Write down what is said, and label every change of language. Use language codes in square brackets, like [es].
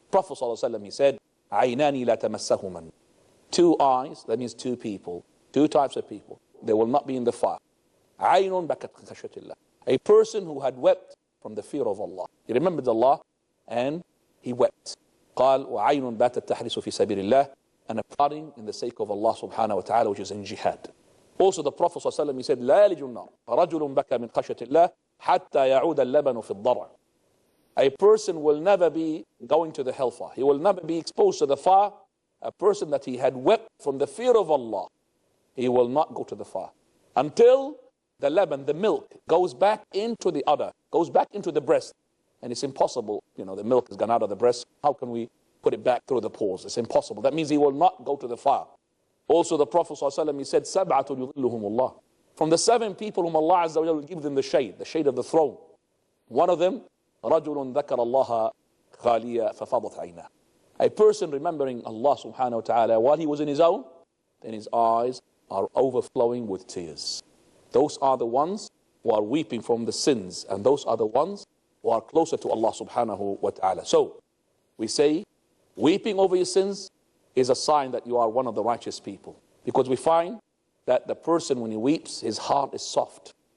[en] Prophet sallallahu alaihi wasallam, he said, [ar] عَيْنَانِ لَا تَمَسَّهُمَا. [en] Two eyes, that means two people, two types of people. They will not be in the fire. [ar] عَيْنٌ بَكَتْ خَشْيَةِ اللَّهِ. [en] A person who had wept from the fear of Allah. He remembered Allah and he wept. [ar] قال وعين باتت تحرس في سبيل الله, [en] and a plotting in the sake of Allah subhanahu wa ta'ala, which is in jihad. Also the Prophet sallallahu alaihi wasallam, he said [ar] لا يلج النار رجل بكى من خشية الله حتى يعود اللبن في الضرع. [en] A person will never be going to the hellfire. He will never be exposed to the fire. A person that he had wept from the fear of Allah, he will not go to the fire until the leban, the milk, goes back into the udder, goes back into the breast. And it's impossible, the milk has gone out of the breast. How can we put it back through the pores? It's impossible. That means he will not go to the fire. Also the Prophet ﷺ, he said, [ar] سَبْعَةٌ يُظِلُّهُمُ اللَّهُ. [en] From the 7 people whom Allah Azza wa Jalla will give them the shade of the throne. One of them, [ar] رَجُلٌ ذَكَرَ اللَّهَ خَالِيًا فَفَضَتْ عَيْنَاهُ. [en] A person remembering Allah subhanahu wa ta'ala while he was in his own, then his eyes are overflowing with tears. Those are the ones who are weeping from the sins, and those are the ones who are closer to Allah subhanahu wa ta'ala. So we say weeping over your sins is a sign that you are one of the righteous people, because we find that the person, when he weeps, his heart is soft.